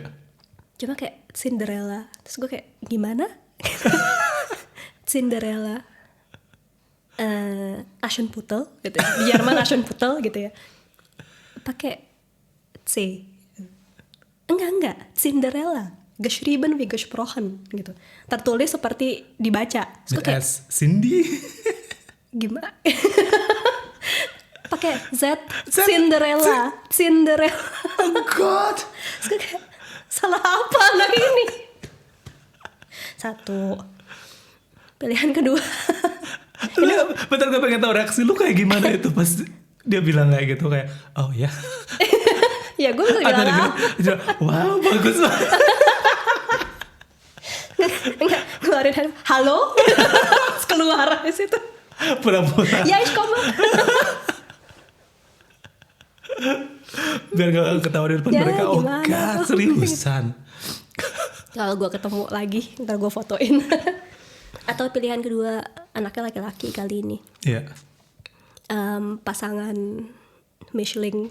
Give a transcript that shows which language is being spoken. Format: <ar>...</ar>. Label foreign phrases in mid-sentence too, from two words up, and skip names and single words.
<id>Cuma kayak Cinderella. Terus gue kayak, gimana? Cinderella. Aschenputtel gitu ya. Di Jerman Aschenputtel gitu ya. Pakai C. Enggak. Cinderella.</id> <de>Geschrieben wie gesprochen gitu.</de> <id>Tertulis seperti dibaca. Terus gue With kayak, S. Cindy. gimana? Pakai Z. Cinderella.</id> <en>Oh God.</en> <id>Terus gue kayak, salah apa anak ini? Satu. Pilihan kedua. Bentar, gue pengen tahu reaksi lu kayak gimana itu pas dia bilang kayak gitu, kayak oh ya. Ya gue bisa Atau dia bilang bilang, wow bagus banget. enggak, keluarin handphone, halo. Terus keluar dari situ. Pura-pura.</id> <de>Ya ich komme.</de> <id>Biar gak ketawa di depan Ya, mereka. Oh gimana God, tuh? seriusan. Kalau gue ketemu lagi, ntar gue fotoin. Atau pilihan kedua, anaknya laki-laki kali ini. Iya. Pasangan Michelin.</id>